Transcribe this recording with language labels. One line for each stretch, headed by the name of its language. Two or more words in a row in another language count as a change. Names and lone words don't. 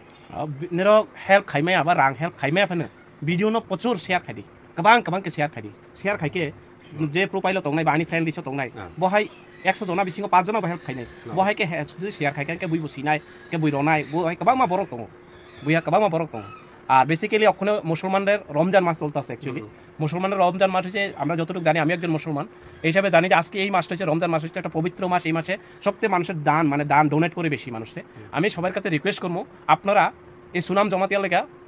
Kok Borok: निरक हेल्प खायमै आबा रां हेल्प खायमै फनो भिडियो नो प्रचुर शेयर खायदि गोबां के शेयर खायदि शेयर खायके जे प्रोफाइल तंनाय बानि
English: friend list
Kok Borok: तंनाय बहाय 100 जना बिसिङाव 5 जना हेल्प खायनाय बहाय के शेयर खायके के बुइ बुसिनाय के बुइ रनाय बहाय गोबां मा बरक दङ
Bangla: बुया गोबां मा बरक दङ আর বেসিক্যালি ওখানে মুসলমানদের রমজান মাস চলতেছে অ্যাকচুয়ালি মুসলমানদের রমজান মাস হচ্ছে আমরা যতটুকু জানি আমি একজন মুসলমান এই হিসাবে জানি যে আজকে এই মাসটা হচ্ছে রমজান মাস হচ্ছে একটা পবিত্র মাস এই মাসে সবচেয়ে মানুষের দান মানে দান ডোনেট করে বেশি মানুষে আমি সবার কাছে রিকোয়েস্ট করবো আপনারা এই সুনাম জমাতিয়ার লেখা